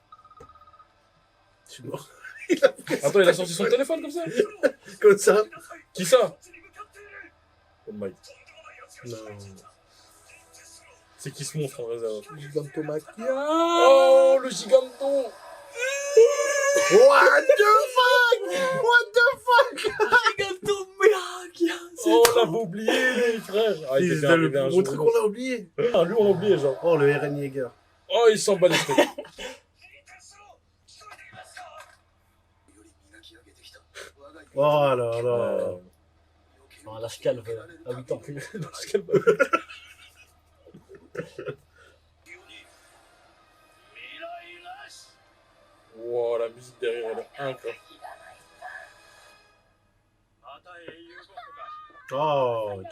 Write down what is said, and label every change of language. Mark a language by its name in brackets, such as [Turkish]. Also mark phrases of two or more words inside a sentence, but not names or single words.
[French] Je suis mort. Attends, il a sorti son téléphone comme ça Comme ça. Qui ça [English] Oh my. [French] Non. C'est qui ce monstre en réserve Gigantomachia. Oh, le giganton. [English] What the fuck? What the fuck? [French] Oh, on l'avait oublié, lui, frère. Ah, il était C'est arrivé un le jour. truc qu'on a oublié. Ah, lui, on l'a oublié, genre. Oh, le Eren Yeager. Oh, il s'en bat les steaks. [Japanese] より磨き上げてきた我が [French] Oh là là. Non, lâche calme à 8 ans. Wow, la musique derrière, elle est incroyable. Oh, ok.